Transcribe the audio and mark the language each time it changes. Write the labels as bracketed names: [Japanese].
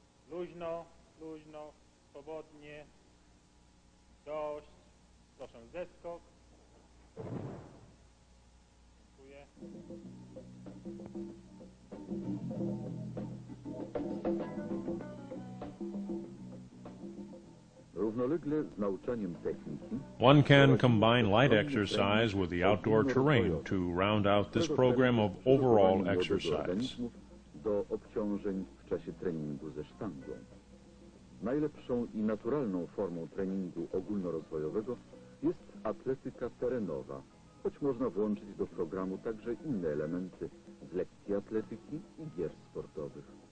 [Polish] Luźno, luźno, swobodnie, dość, proszę zeskok. Dziękuję. Równolegle z nauczaniem techniki [English] One can combine light exercise with the outdoor terrain to round out this program of overall exercise. [Polish] do obciążeń w czasie treningu ze sztangą. Najlepszą i naturalną formą treningu ogólnorozwojowego jest atletyka terenowa, choć można włączyć do programu także inne elementy z lekcji atletyki i gier sportowych.